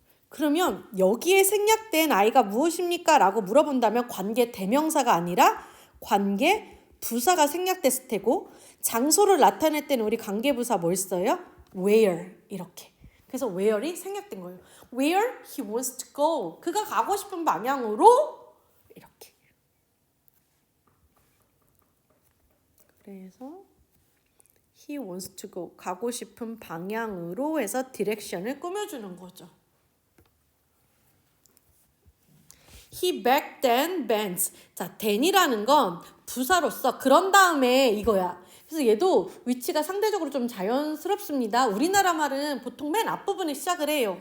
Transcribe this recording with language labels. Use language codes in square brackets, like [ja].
[ko] 그러면 여기에 생략된 아이가 무엇입니까? 라고 물어본다면 관계 대명사가 아니라 관계 부사가 생략됐을 테고 장소를 나타낼 때는 우리 관계 부사 뭘 써요? where 이렇게. 그래서 where이 생략된 거예요. [en] Where he wants to go. [ko] 그가 가고 싶은 방향으로 이렇게. 그래서 [en] he wants to go. [ko] 가고 싶은 방향으로 해서 디렉션을 꾸며주는 거죠. [en] He back then bends. [ko] 자, then이라는 건 부사로서 그런 다음에 이거야. 그래서 얘도 위치가 상대적으로 좀 자연스럽습니다. 우리나라 말은 보통 맨 앞부분에 시작을 해요.